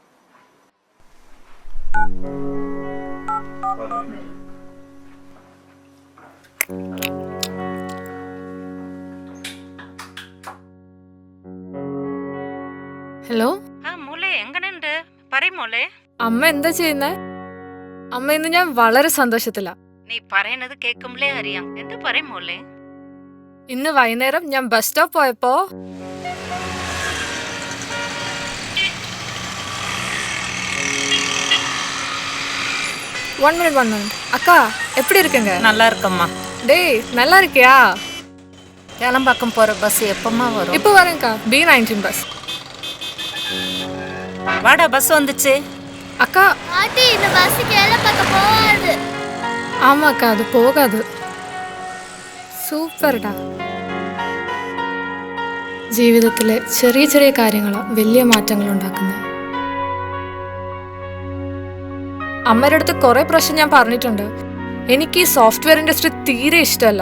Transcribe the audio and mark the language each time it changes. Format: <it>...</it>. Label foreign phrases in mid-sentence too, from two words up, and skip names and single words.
<ml>ഹലോ, മോളെ എങ്ങനെയുണ്ട് പറയും മോളെ. അമ്മ എന്താ ചെയ്യുന്നേ? അമ്മ ഇന്ന് ഞാൻ വളരെ സന്തോഷത്തിലാ. നീ പറയുന്നത് കേൾക്കുമ്പോഴേ അറിയാം. എന്ത് പറയും മോളെ? ഇന്ന് വൈകുന്നേരം ഞാൻ ബസ് സ്റ്റോപ്പ് പോയപ്പോ</ml> <en>one minute</en> <ta>அக்கா, எப்படி இருக்குங்க? நல்லா இருக்கம்மா. டேய், நல்லா இருக்கியா? கேளம்பாக்கம் போற பஸ் எப்பமா வரும்? இப்போ வரேன்க்கா, B19 பஸ். வாடா, பஸ் வந்துச்சு. அக்கா, பாட்டி இந்த பஸ் கேளம்பாக்கம் போகாது. ஆமாக்கா, அது போகாது.</ta> <ml>സൂപ്പർടാ. ജീവിതത്തിലെ ചെറിയ ചെറിയ കാര്യങ്ങളാണ് വലിയ മാറ്റങ്ങൾ ഉണ്ടാക്കുന്നത്. അമ്മയുടെ അടുത്ത് കുറേ പ്രാവശ്യം ഞാൻ പറഞ്ഞിട്ടുണ്ട്, എനിക്ക് ഈ</ml> <en>software industry</en> <ml>തീരെ ഇഷ്ടമല്ല.</ml>